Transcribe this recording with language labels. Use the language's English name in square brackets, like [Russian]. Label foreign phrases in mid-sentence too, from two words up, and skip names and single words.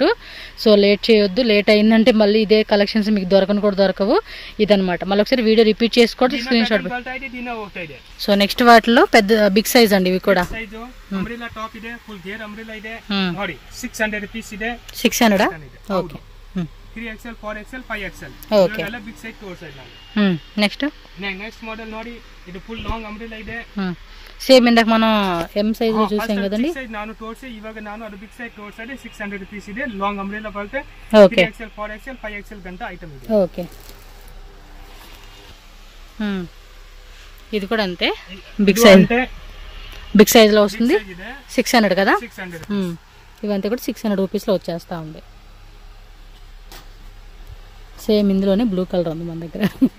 [Telugu] సో లేట్ చేయొద్దు, లేట్ అయిందంటే మళ్ళీ ఇదే కలెక్షన్స్ మీకు దొరకవు. ఇదనమాట. మళ్ళీ ఒకసారి [English] video repeat [Telugu] చేసుకోండి, [English] screen shot. [Telugu] సో నెక్స్ట్ వాటిలో పెద్ద [English] big size [Telugu] అండి ఇవి కూడా. [Kannada] 600 పీస్ ಇದೆ. [Telugu] 600 ఓకే. [English] 3XL 4XL 5XL [Telugu] ఓకే. [Kannada] ಎಲ್ಲ [English] big size [Kannada] ತೋರ್ಸಾ ನಾನು. [English] నెక్స్ట్ [Kannada] మోడల్ ನೋಡಿ, ಇದು [English] full long umbrella [Kannada] ಇದೆ. [Telugu] సేమ్ ఇందాక మనం [English] M size [Telugu] లో చూసాం కదండి. [Kannada] ನಾನು ತೋರಿಸಿ ಇವಾಗ ನಾನು ಅದು [English] big size [Kannada] ತೋರಿಸಿದೆ. 600 పీస్ ಇದೆ. [English] long umbrella [Kannada] ಬರುತ್ತೆ. 3XL 4XL 5XL ಗಂಟ ಐಟಮ್ ಇದೆ. [Telugu] ఓకే, ఇది కూడా అంతే [English] big size [Telugu] లో వస్తుంది. 600 కదా. ఇవంతా కూడా 600 రూపీస్ లో వచ్చేస్తా ఉంది. సేమ్ ఇందులోనే బ్లూ కలర్ ఉంది మన దగ్గర.